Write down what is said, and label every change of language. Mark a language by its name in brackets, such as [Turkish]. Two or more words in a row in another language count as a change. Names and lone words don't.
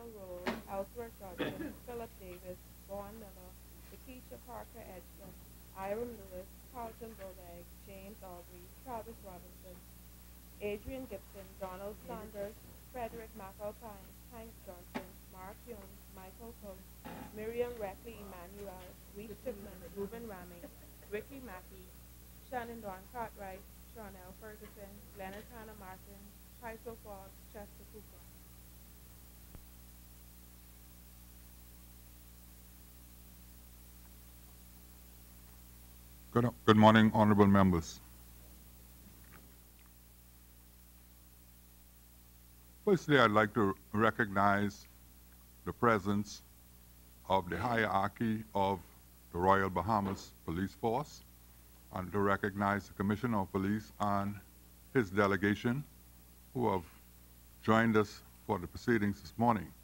[English] Roll, Ellsworth Dodson, Philip Davis, Vaughn Miller, Lakeisha Parker Edgecombe, Iram Lewis, Carlton Boleg, James Aubrey, Travis Robinson, Adrian Gibson, Donald Saunders, Frederick McAlpine, Hank Johnson, Mark Young, Michael Coates, Miriam Reckley Emmanuel, Reese Chipman, Reuben Ramey, Ricky Mackey, Shannon Dawn Cartwright, Charnel Ferguson, Leonard Hannah Martin, Tyso Foss, Chester Cooper. Good morning, honorable members. Firstly, I'd like to recognize the presence of the hierarchy of the Royal Bahamas Police Force, and to recognize the Commissioner of Police and his delegation who have joined us for the proceedings this morning.